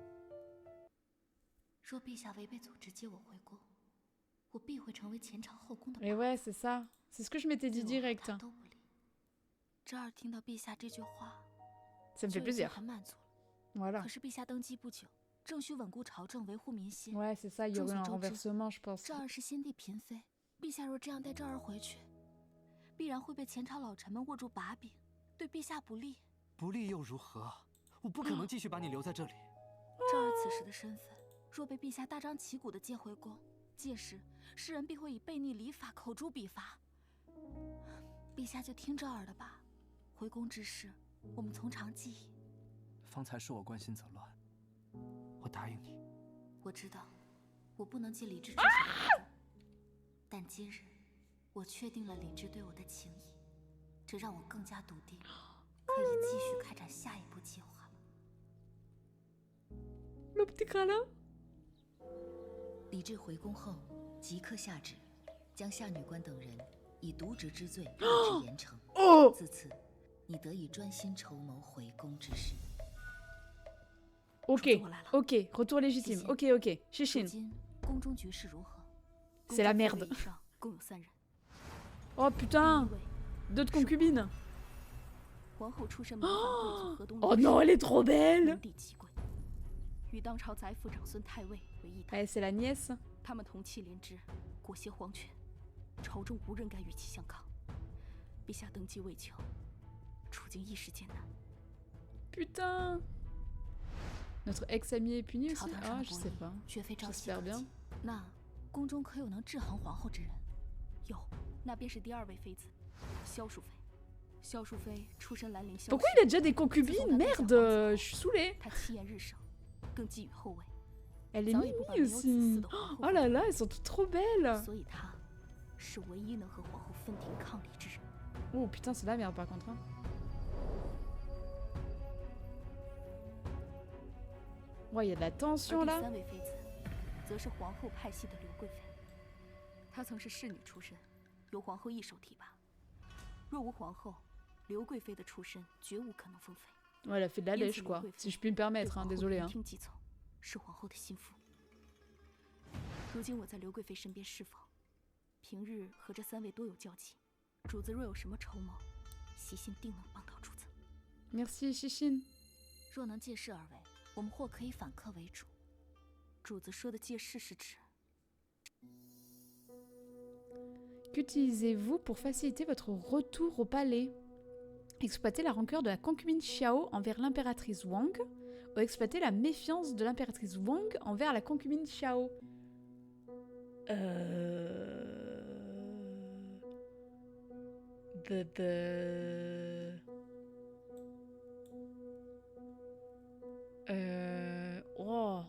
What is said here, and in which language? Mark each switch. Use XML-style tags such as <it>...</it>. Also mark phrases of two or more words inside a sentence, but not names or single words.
<fr>Et ouais, c'est ça. C'est ce que je m'étais dit direct. Ça me fait plaisir. Voilà. Ouais, c'est ça, il y aurait un renversement, je pense.</fr> <zh>对陛下不利。不利又如何？我不可能继续把你留在这里。昭儿此时的身份，若被陛下大张旗鼓地接回宫，届时世人必会以悖逆礼法口诛笔伐。陛下就听昭儿的吧。回宫之事，我们从长计议。方才是我关心则乱，我答应你。我知道，我不能尽理智追求的礼物，但今日我确定了理智对我的情谊，这让我更加笃定，可以继续开展下一步计划了。</zh> <fr>Le petit câlin。</fr> <zh>李治回宫后，即刻下旨，将夏女官等人以渎职之罪革职严惩。自此，你得以专心筹谋回宫之事。</zh> <fr>Ok, ok, retour légitime. Ok, ok, Shishine.</fr> <zh>今宫中局势如何？</zh> <fr>C'est la merde.</fr> <zh>以上共有3人。</zh> <fr>Oh putain,</fr> <zh>第一位</zh> <fr>d'autres concubines.</fr> <zh>皇后出身门阀贵族河东</zh> <fr>Oh non, elle est trop belle.</fr> <zh>门第极贵，与当朝宰辅长孙太尉为一党。哎</zh> <fr>，c'est la nièce.</fr> <zh>他们同气连枝，裹挟皇权，朝中无人敢与其相抗。陛下登基未久，处境一时艰难。</zh> <fr>Putain. Notre ex-ami est puni</fr> <zh>朝</zh> <fr>aussi?</fr> <zh>堂上 Ah, 的</zh> <fr>je</fr> <zh>博</zh> <fr>sais</fr> <zh>弈</zh> <fr>pas.</fr> <zh>绝非朝夕</zh> <fr>J'espère</fr> <zh>可</zh> <fr>bien.</fr> <zh>及。那宫中可有能制衡皇后之人？有，那便是第2位妃子，萧淑妃。萧淑妃出身兰陵萧氏。</zh> <fr>Pourquoi il a déjà des concubines? Merde, je suis saoulée.</fr> <zh>她气焰日盛，更寄予后位。</zh> <fr>Elle est</fr> <zh>早已不把</zh> <fr>mimi</fr> <zh>没有子嗣</zh> <fr>aussi.</fr> <zh>的皇后</zh> <fr>Oh là là, elles sont toutes trop belles.</fr> <zh>所以她是唯一能和皇后分庭抗礼之人。</zh> <fr>Oh putain, c'est la merde par contre. Hein. Ouais, il y a de la</fr> <zh>而</zh> <fr>tension</fr> <zh>第</zh> <fr>là.</fr> <zh>3位妃子，则是皇后派系的刘贵妃。她曾是侍女出身，由皇后一手提拔。若无皇后，刘贵妃的出身绝无可能封妃。</zh> <fr>Ouais, elle a fait de la lèche quoi, si je puis me permettre, hein, désolé. Hein.</fr> <zh>听即从，是皇后的心腹。如今我在刘贵妃身边侍奉，平日和这3位多有交集。主子若有什么筹谋，喜信定能帮到主子。</zh> <fr>Merci, Shishine.</fr> <zh>若能借势而为，我们或可以反客为主。主子说的借势是指？</zh> <fr>Qu'utilisez-vous pour faciliter votre retour au palais? Exploiter la rancœur de la concubine Xiao envers l'impératrice Wang ou exploiter la méfiance de l'impératrice Wang envers la concubine Xiao? Oh.</fr>